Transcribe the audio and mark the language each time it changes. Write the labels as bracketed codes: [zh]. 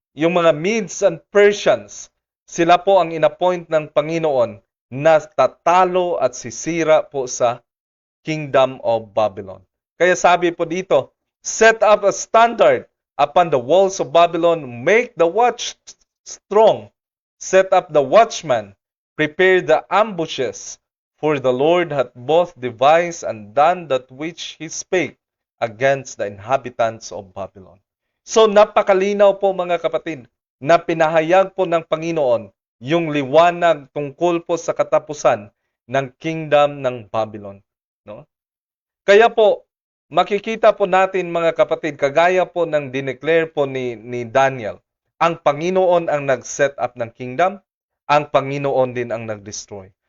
[tl] Yung mga Medes and Persians, sila po ang inappoint ng Panginoon na tatalo at sisira po sa Kingdom of Babylon. Kaya sabi po dito, [en] set up a standard upon the walls of Babylon, make the watch strong, set up the watchman, prepare the ambushes, for the Lord hath both devised and done that which he spake against the inhabitants of Babylon. [tl] So napakalinaw po, mga kapatid, na pinahayag po ng Panginoon yung liwanag tungkol po sa katapusan ng kingdom ng Babylon. No? Kaya po, makikita po natin, mga kapatid, kagaya po ng dineclare po ni Daniel, ang Panginoon ang nag-set up ng kingdom, ang Panginoon din ang nag-destroy.